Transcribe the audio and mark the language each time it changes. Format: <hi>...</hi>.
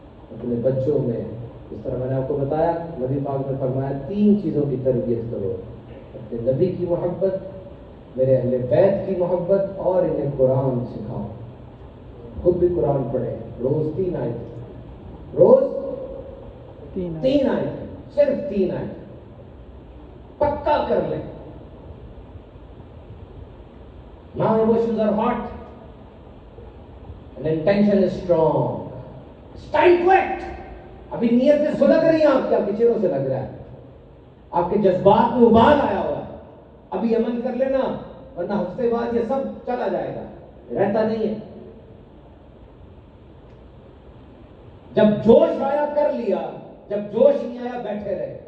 <hi>अपने बच्चों में, इस तरह मैंने आपको बताया, नबी पाक ने फरमाया 3 चीजों की तरबियत करो, अपने नबी की मोहब्बत, मेरे अहले बैत की मोहब्बत, और इन्हें कुरान सिखाओ। खुद भी कुरान पढ़े, रोज 3 आयत, रोज 3 आयत, सिर्फ 3 आयत पक्का कर ले।</hi> <en>Now emotions are hot and intention is strong. It's time to act.</en> <hi>अभी नीयत से सुलग रही है आपके चेहरों से लग रहा है, आपके जज्बात में उबाल आया हुआ है। अभी अमल कर लेना, वरना हफ्ते बाद ये सब चला जाएगा, रहता नहीं है। जब जोश आया कर लिया, जब जोश नहीं आया बैठे रहे।</hi>